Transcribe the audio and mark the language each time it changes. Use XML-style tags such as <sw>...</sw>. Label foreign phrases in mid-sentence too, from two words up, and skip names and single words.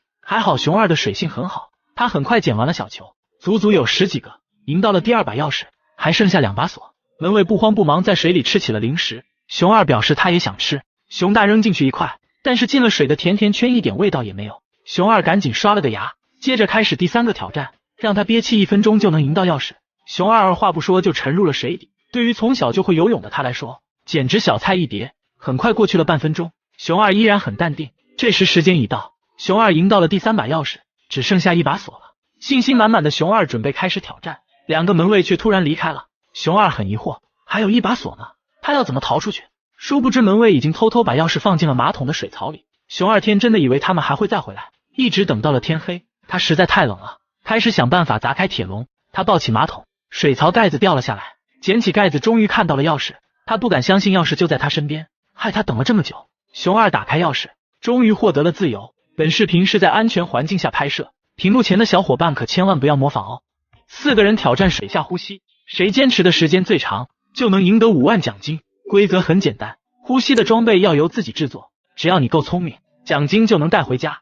<zh>還好熊二的水性很好，他很快撿完了小球，足足有10幾個，贏到了第2把鑰匙，還剩下2把鎖。門衛不慌不忙在水裡吃起了零食，熊二表示他也想吃，熊大扔進去1塊，但是進了水的甜甜圈一點味道也沒有。熊二趕緊刷了個牙，接着開始第3個挑戰，讓他憋氣1分鐘就能贏到鑰匙。熊二二話不說就沉入了水底，對於從小就會游泳的他來說，簡直小菜一碟。很快過去了半分鐘，熊二依然很淡定。這時時間已到，熊二贏到了第3把鑰匙，只剩下1把鎖了。信心滿滿的熊二準備開始挑戰，2個門衛卻突然離開了。熊二很疑惑，還有1把鎖呢，他要怎麼逃出去？殊不知門衛已經偷偷把鑰匙放進了馬桶的水槽裡。熊二天真的以為他們還會再回來，一直等到了天黑，他實在太冷了，開始想辦法砸開鐵籠。他抱起馬桶，水槽蓋子掉了下來，撿起蓋子終於看到了鑰匙，他不敢相信鑰匙就在他身邊，害他等了這麼久。熊二打開鑰匙，終於獲得了自由。本視頻是在安全環境下拍攝，屏幕前的小夥伴可千萬不要模仿哦。4個人挑戰水下呼吸，誰堅持的時間最長就能贏得5萬獎金。規則很簡單，呼吸的裝備要由自己制作，只要你夠聰明，獎金就能帶回家。</zh>